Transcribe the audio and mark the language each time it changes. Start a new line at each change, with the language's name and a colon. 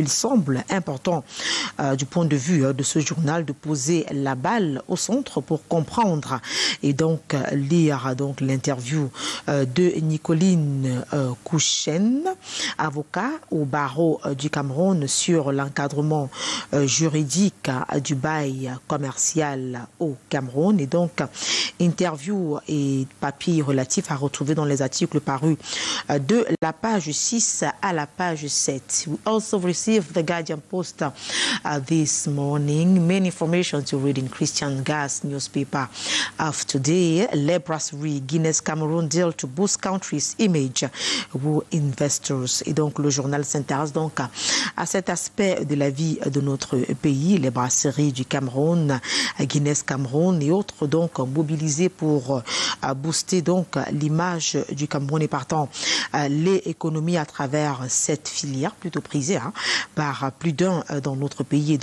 French: Il semble important du point de vue de ce journal de poser la balle au centre pour comprendre et donc lire donc l'interview de Nicoline Kouchen, avocat au barreau du Cameroun, sur l'encadrement juridique du bail commercial au Cameroun. Et donc interview et papier relatifs à retrouver dans les articles parus de la page 6 à la page 7.
English: We also received the Guardian Post this morning. Main information to read in Christian Gas newspaper of today. Les brasseries Guinness Cameroun deal to boost country's image with investors.
French: Et donc le journal s'intéresse donc à cet aspect de la vie de notre pays. Les brasseries du Cameroun, Guinness Cameroun et autres donc mobilisés pour booster donc l'image du Cameroun et partant les économies à travers cette filière plutôt prisée par plus d'un dans notre pays.